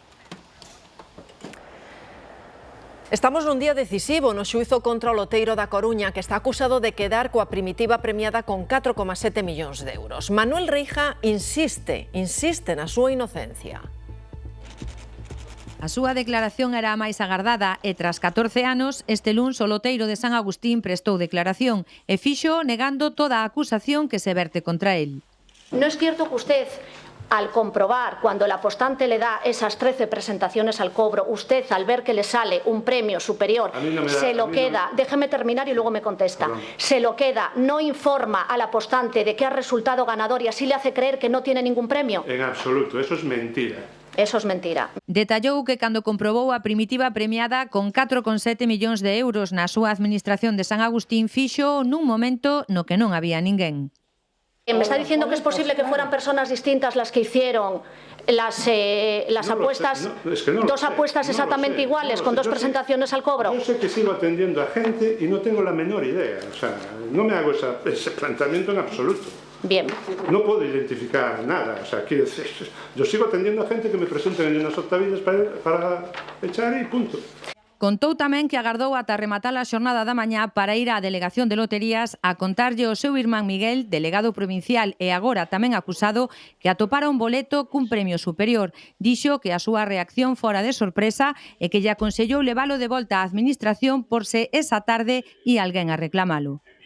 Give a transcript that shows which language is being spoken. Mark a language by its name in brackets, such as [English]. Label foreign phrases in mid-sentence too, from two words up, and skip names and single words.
[Galician] Estamos nun día decisivo no xuízo contra o loteiro da Coruña, que está acusado de quedar coa primitiva premiada con 4,7 millóns de euros. Manuel Reija insiste na súa inocencia. A súa declaración era a máis agardada e tras 14 anos, este luns o loteiro de San Agustín prestou declaración e fixo negando toda a acusación que se verte contra él. [Spanish] No es cierto que usted, al comprobar cuando el apostante le da esas 13 presentaciones al cobro, usted al ver que le sale un premio superior, se lo queda, déjeme terminar y luego me contesta, se lo queda, no informa al apostante de que ha resultado ganador y así le hace creer que no tiene ningún premio? En absoluto, eso es mentira. Eso es mentira. [Galician] Detallou que cando comprobou a primitiva premiada con 4,7 millóns de euros na súa administración de San Agustín fixo nun momento no que non había ninguén. [Spanish] ¿Me está diciendo que es posible que fueran personas distintas las que hicieron las apuestas, dos apuestas exactamente iguales, con dos presentaciones al cobro? Yo sé que sigo atendiendo a gente y no tengo la menor idea. O sea, no me hago ese planteamiento en absoluto. Bien. No puedo identificar nada. O sea, quiero decir, yo sigo atendiendo a gente que me presenten en unas octavillas para echar y punto. [Galician] Contou tamén que agardou ata rematar a xornada da mañá para ir á Delegación de Loterías a contarlle ao seu irmán Miguel, delegado provincial e agora tamén acusado, que atopara un boleto cun premio superior. Dixo que a súa reacción fora de sorpresa e que lle aconsellou levalo de volta á administración por se esa tarde ia alguén a reclamalo.